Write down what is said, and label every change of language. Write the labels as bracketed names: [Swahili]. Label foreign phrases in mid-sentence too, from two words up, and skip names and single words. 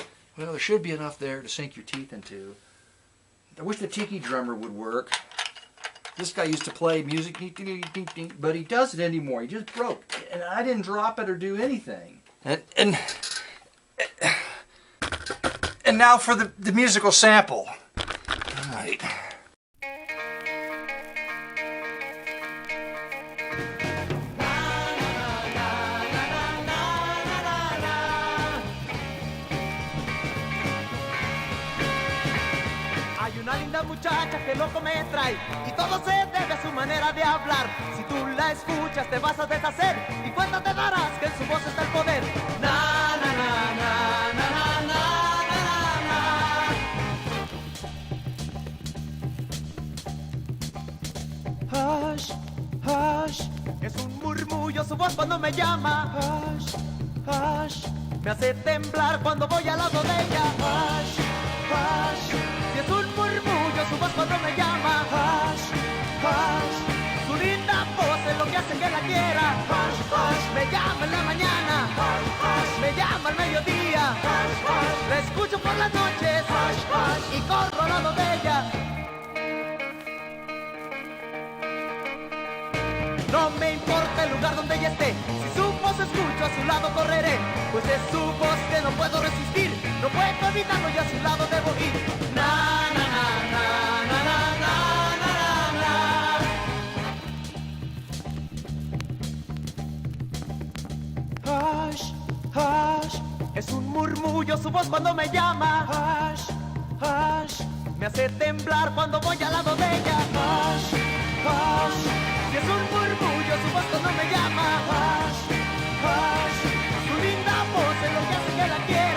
[English] Well, there should be enough there to sink your teeth into. I wish the tiki drummer would work. This guy used to play music, but he doesn't anymore. He just broke, and I didn't drop it or do anything. And now for the musical sample. All right. [Spanish] Hay una linda muchacha que loco me trae y todo se debe a su manera de hablar. Si tú la escuchas te vas a deshacer y cuenta te darás que en su voz está el poder. Na na na na na na na na. [English] Hush, hush, [Spanish] es un murmullo su voz cuando me llama. [English] Hush, hush, [Spanish] me hace temblar cuando voy al lado de ella. [English] Hush, hush, [Spanish] si es un murmullo su voz cuando me llama. [English] Hush, hush, [Spanish] su linda voz es lo que hace que la quiera. [English] Hush, hush, [Spanish] me llama en la mañana. [English] Hush, hush, [Spanish] me llama al mediodía. [English] Hush, hush, [Spanish] la escucho por las noches. [English] Hush, hush, [Spanish] y corro al lado de ella. No me importa el lugar donde ella esté, si su voz escucho a su lado correré, pues es su voz que no puedo resistir, no puedo evitarlo y a su lado debo ir. Na na na na na na na na. [English] Hush, hush, [Spanish] es un murmullo su voz cuando me llama. [English] Hush, hush, [Spanish] me hace temblar cuando voy al lado de ella. [English] Hush, hush, [Spanish] si es un murmullo su voz cuando me llama. [English] Hush, hush, [Spanish] su linda voz es lo que hace que la quiera.